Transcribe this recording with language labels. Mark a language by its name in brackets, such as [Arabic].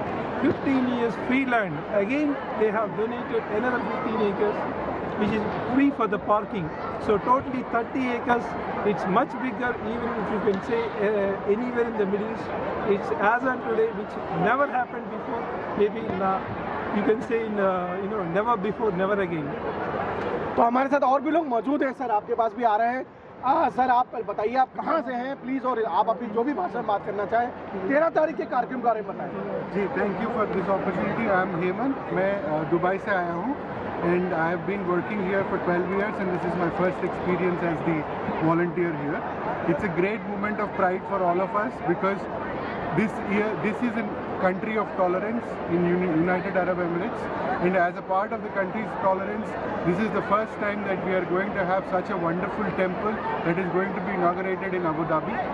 [English] 15 years free land. Again, they have donated another 15 acres, which is free for the parking. So totally 30 acres. It's much bigger, even if you can say anywhere in the Middle East. It's as on today, which never happened before. Maybe you can say in never before, never again. [Hindi] तो हमारे साथ और भी लोग मौजूद हैं। Sir, आपके पास भी आ रहे हैं। सर, आप बताइए आप कहाँ से हैं प्लीज, और आप अपनी जो भी भाषा में बात करना चाहें। 13 तारीख के कार्यक्रम के बारे में बताएं। [English] जी, thank you for this opportunity. I am Hemant, [Hindi] मैं दुबई से आया हूँ, [English] and I have been working here for 12 years, and this is my first experience as the volunteer here. It's a great moment of pride for all of us, because this is an country of tolerance in United Arab Emirates, and as a part of the country's tolerance, this is the first time that we are going to have such a wonderful temple that is going to be inaugurated in Abu Dhabi.